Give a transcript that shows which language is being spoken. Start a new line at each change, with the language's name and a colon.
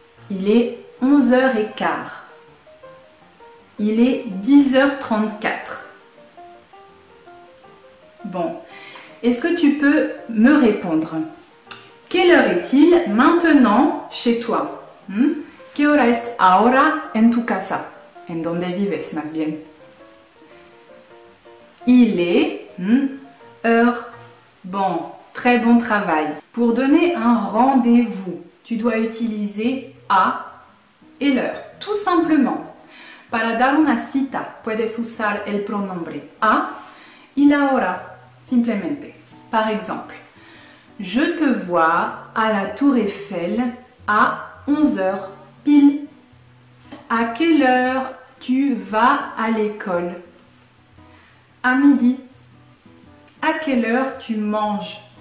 French: Il est 11h15. Il est 10h34. Bon, est-ce que tu peux me répondre? Quelle heure est-il maintenant chez toi?
Spanish: ¿Qué hora es ahora en tu casa? En donde vives, más bien.
French: Il est heure. Bon, très bon travail. Pour donner un rendez-vous, tu dois utiliser a et l'heure, tout simplement.
Spanish: Para dar una cita, puedes usar el pronombre a y la hora, simplemente.
French: Par exemple, je te vois à la Tour Eiffel à 11h pile. À quelle heure tu vas à l'école? À midi. À quelle heure tu manges?